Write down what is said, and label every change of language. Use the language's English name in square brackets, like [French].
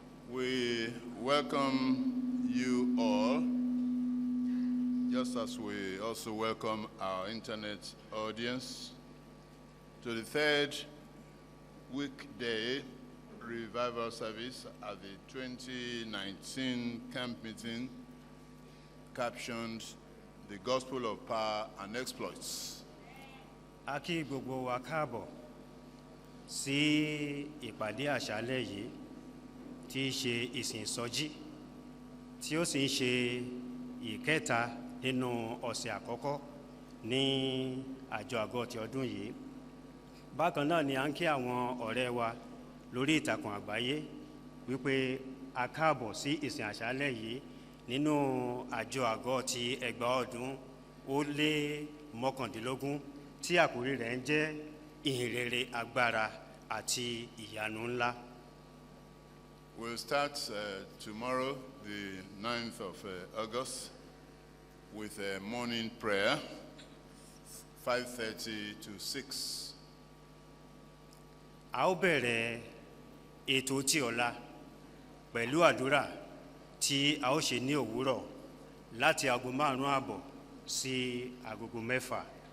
[English] We welcome you all, just as we also welcome our internet audience, to the third weekday revival service at the 2019 camp meeting captioned The Gospel of Power and Exploits. [Yoruba] A kí gbogbo wa káàbọ̀ sí ìpàdé àṣálẹ́ yìí tí í ṣe ìsìn ìsọjí tí ó sì ń ṣe ìkẹta nínú ọ̀sẹ̀ àkọ́kọ́ ní àjọ àgọ́ ti ọdún yìí. Bákan náà ni à ń kí àwọn ọ̀rẹ́ wa lórí ìtàkùn àgbáyé wípé a káàbọ̀ sí ìsìn àṣálẹ́ yìí nínú àjọ àgọ́ ti ẹgbàá ọdún ó lé mọ́kàndínlógún tí àkórí rẹ̀ ń jẹ́ ìhìnrere agbára àti ìyanu ńlá. [English] We'll start tomorrow, the 9th of August, with a morning prayer, 5:30 to 6. [Yoruba] A ó bẹ̀rẹ̀ ètò ti ọ̀la pẹ̀lú àdúrà tí a ó ṣe ní òwúrọ̀ láti aago 5:30 sí agogo 6.